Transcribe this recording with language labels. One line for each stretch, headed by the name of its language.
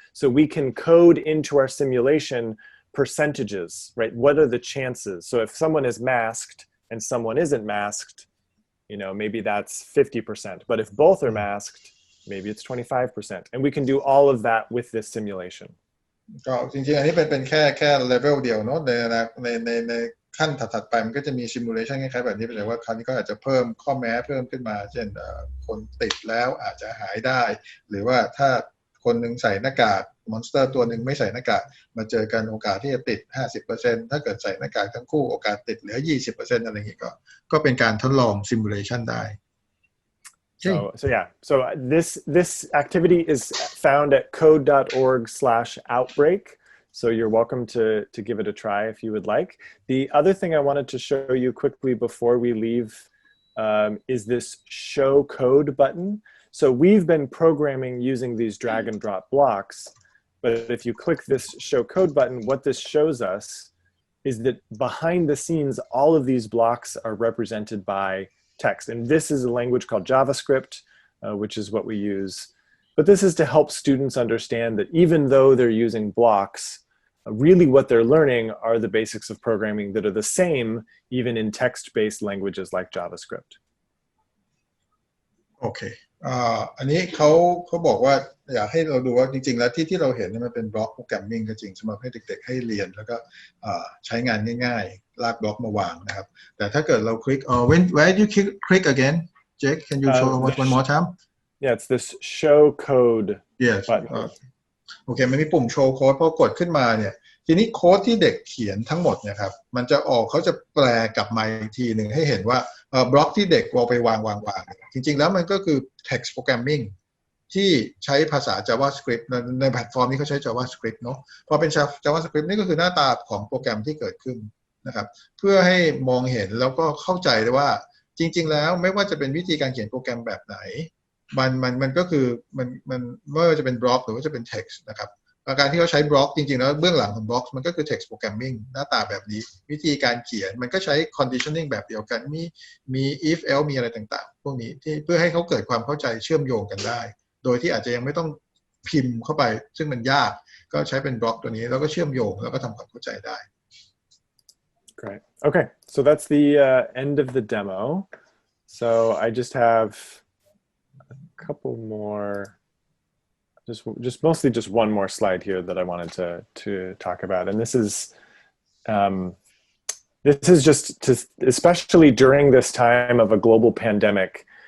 English: So we can code into our simulation percentages, right? What are the chances? So if someone is masked and someone isn't masked, maybe that's 50%. But if both are masked, maybe it's 25%. And we can do all of that with this simulation.
Thai: ก็จริงๆอันนี้เป็นแค่เลเวลเดียวเนาะในขั้นถัดไปมันก็จะมีซิมูเลชันคล้ายๆแบบนี้แต่ว่าคราวนี้ก็อาจจะเพิ่มข้อแม้เพิ่มขึ้นมาเช่นคนติดแล้วอาจจะหายได้หรือว่าถ้าคนหนึ่งใส่หน้ากากมอนสเตอร์ตัวหนึ่งไม่ใส่หน้ากากมาเจอกันโอกาสที่จะติด 50% ถ้าเกิดใส่หน้ากากทั้งคู่โอกาสติดเหลือ 20% อะไรอย่างนี้ก็เป็นการทดลองซิมูเลชันได้
English: So this activity is found at code.org/outbreak. So you're welcome to give it a try if you would like. The other thing I wanted to show you quickly before we leave is this show code button. So we've been programming using these drag and drop blocks, but if you click this show code button, what this shows us is that behind the scenes, all of these blocks are represented by text. And this is a language called JavaScript, which is what we use. But this is to help students understand that even though they're using blocks, really what they're learning are the basics of programming that are the same even in text-based languages like JavaScript.
Thai: โอเคอันนี้เขาบอกว่าอยากให้เราดูว่าจริงๆแล้วที่เราเห็นมันเป็นบล็อกโปรแกรมมิ่งก็จริงสำหรับให้เด็กๆให้เรียนแล้วก็ใช้งานง่ายๆลากบล็อกมาวางนะครับแต่ถ้าเกิดเราคลิก
English: where do you click again Jake can you show one more time Yeah, it's this show code button.
Thai: โอเคมันมีปุ่มโชว์โค้ดพอกดขึ้นมาเนี่ยทีนี้โค้ดที่เด็กเขียนทั้งหมดเนี่ยครับมันจะเขาจะแปลกลับมาอีกทีหนึ่งให้เห็นว่าบล็อกที่เด็กเอาไปวางจริงๆแล้วมันก็คือ text programming ที่ใช้ภาษา JavaScript ในแพลตฟอร์มนี้เขาใช้ JavaScript เนาะพอเป็น JavaScript นี่ก็คือหน้าตาของโปรแกรมที่เกิดขึ้นนะครับเพื่อให้มองเห็นแล้วก็เข้าใจได้ว่าจริงๆแล้วไม่ว่าจะเป็นวิธีการเขียนโปรแกรมแบบไหน มันก็คือมันไม่ว่าจะเป็นบล็อกหรือว่าจะเป็น text นะครับการที่เขาใช้บล็อกจริงๆแล้วเบื้องหลังของบล็อกมันก็คือ text programming หน้าตาแบบนี้วิธีการเขียนมันก็ใช้ conditioning แบบเดียวกันมี if else มีอะไรต่างๆพวกนี้ที่เพื่อให้เขาเกิดความเข้าใจเชื่อมโยงกันได้โดยที่อาจจะยังไม่ต้อง พิมพ์เข้าไปซึ่งมันยากก็ใช้เป็นบล็อกตัวนี้แล้วก็เชื่อมโยงแล้วก็ทำความเข้าใจได้
English: Great. Okay, so that's the end of the demo. So I just have a couple more, just mostly just one more slide here that I wanted to talk about, and this is just to, especially during this time of a global pandemic.